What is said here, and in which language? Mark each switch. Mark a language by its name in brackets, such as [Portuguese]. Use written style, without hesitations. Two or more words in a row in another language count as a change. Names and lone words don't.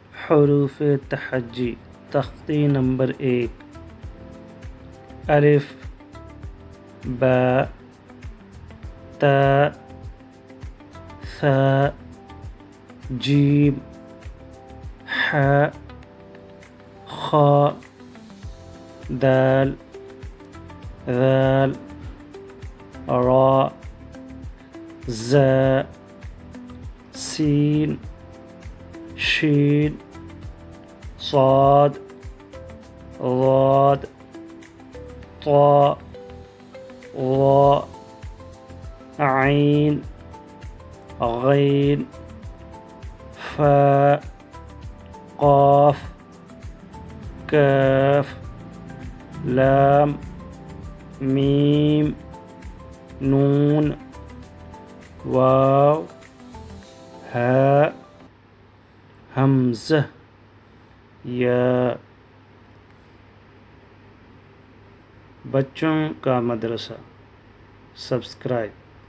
[Urdu] حروف تحجی تختی نمبر 1 الف با تا ثا جیم ح خا دال ذال را زا سین شین صاد ضاد طاء ظاء عين غين فاء قاف كاف لام ميم نون واو ہاء حمزہ یا بچوں کا مدرسہ سبسکرائب